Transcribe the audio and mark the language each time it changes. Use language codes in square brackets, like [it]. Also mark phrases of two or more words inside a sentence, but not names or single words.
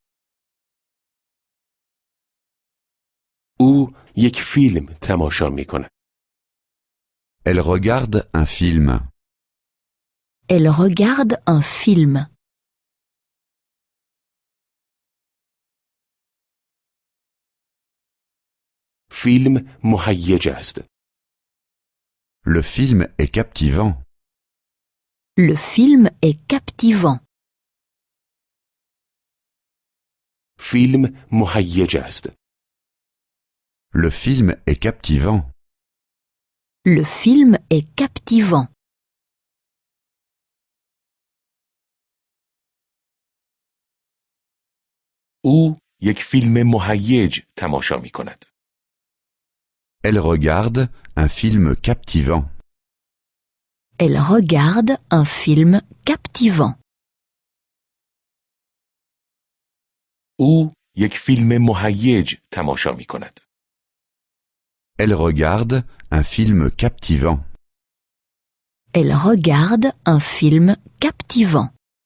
[fa] او یک فیلم تماشا می‌کند. [fr] Elle regarde un film. Elle regarde un film. [fa] فیلم مهیج است. [fr] Le film est captivant. Le film est captivant. [fa] فیلم مهیج است. [fr] Le film est captivant. Le film est captivant. [fa] او یک فیلم مهیج تماشا می‌کند. [fr] Elle regarde un film captivant. Elle regarde un film captivant. [fa] او یک فیلم مهیج تماشا می‌کند. [fr] Elle regarde un film captivant. Elle regarde un film captivant.